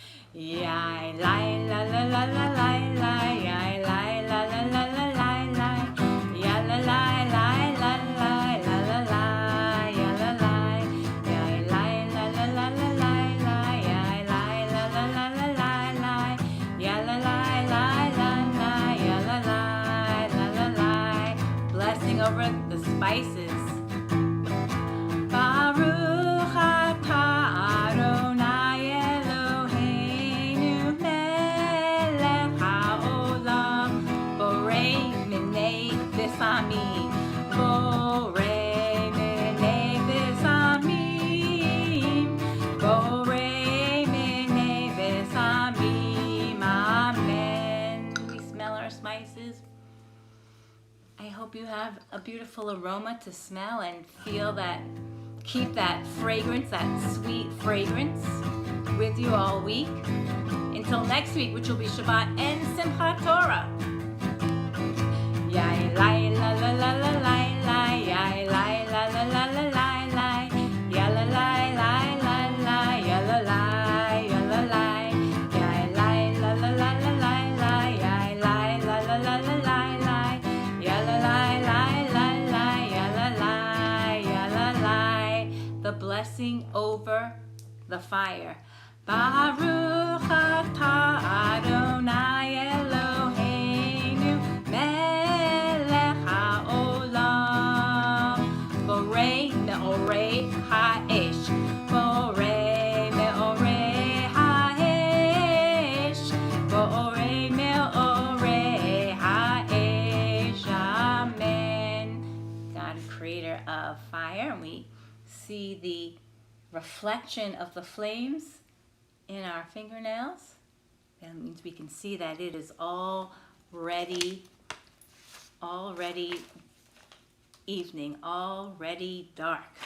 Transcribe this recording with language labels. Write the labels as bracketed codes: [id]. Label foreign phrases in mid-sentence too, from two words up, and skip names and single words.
[en] Yai lai la la la la la la, yai lai la la la la la la, ya la la la la la la la la, ya la la, yai lai la la la la la la, yai lai la la la la la la, ya la la la la la, ya la la la la la. Blessing over the spices. [he] ברוך אתה אדוני אלוהינו מלך העולם בורא מיני בשמים בורא מיני בשמים בורא מיני בשמים. [en] Amen. We smell our spices. I hope you have a beautiful aroma to smell and feel that. Keep that fragrance, that sweet fragrance with you all week. Until next week, which will be Shabbat and Simchat Torah. Yai lai la la la la la la, yai lai la la la la la la, ya la la la la la, ya la la ya la la, yai lai la la la la la la, yai lai la la la la la la, ya la la la la la, ya la la ya la la. The blessing over the fire. [he] ברוך אתה אדוני אלוהינו מלך העולם בורא מאורי האש בורא מאורי האש בורא מאורי האש. [en] Amen. God, creator of fire, and we see the reflection of the flames in our fingernails. That means we can see that it is already evening, already dark.